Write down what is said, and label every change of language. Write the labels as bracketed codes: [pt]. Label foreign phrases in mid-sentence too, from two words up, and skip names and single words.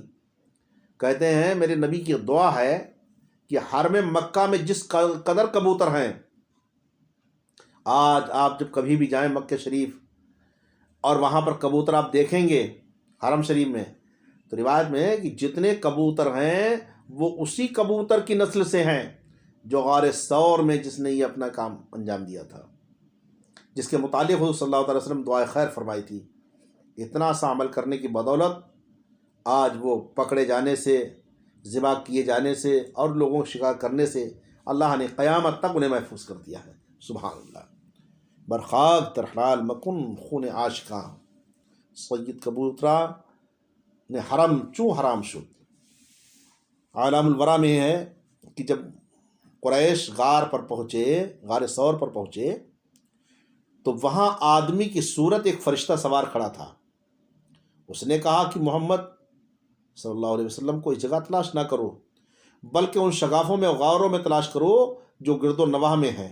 [ur] کہتے ہیں میرے نبی کی دعا ہے کہ حرم مکہ میں جس قدر کبوتر ہیں، آج آپ جب کبھی بھی جائیں مکہ شریف اور وہاں پر کبوتر آپ دیکھیں گے حرم شریف میں، تو روایت میں ہے کہ جتنے کبوتر ہیں وہ اسی کبوتر کی نسل سے ہیں جو غار ثور میں جس نے یہ اپنا کام انجام دیا تھا، جس کے متعلق حضور صلی اللہ علیہ وسلم دعائے خیر فرمائی تھی۔ اتنا سا عمل کرنے کی بدولت آج وہ پکڑے جانے سے، ذبح کیے جانے سے اور لوگوں کو شکار کرنے سے اللہ نے قیامت تک انہیں محفوظ کر دیا ہے۔ [ar] سبحان اللہ۔ [fa] برخاک ترحلال مکن خون عاشقاں سید کبوترا نے حرم چوں حرام شد۔ [ur] عالم الورا میں ہے کہ جب قریش غار پر پہنچے، غار ثور پر پہنچے، تو وہاں آدمی کی صورت ایک فرشتہ سوار کھڑا تھا۔ اس نے کہا کہ محمد صلی اللہ علیہ وسلم کو اس جگہ تلاش نہ کرو بلکہ ان شگافوں میں، غاروں میں تلاش کرو جو گرد و نواح میں ہیں۔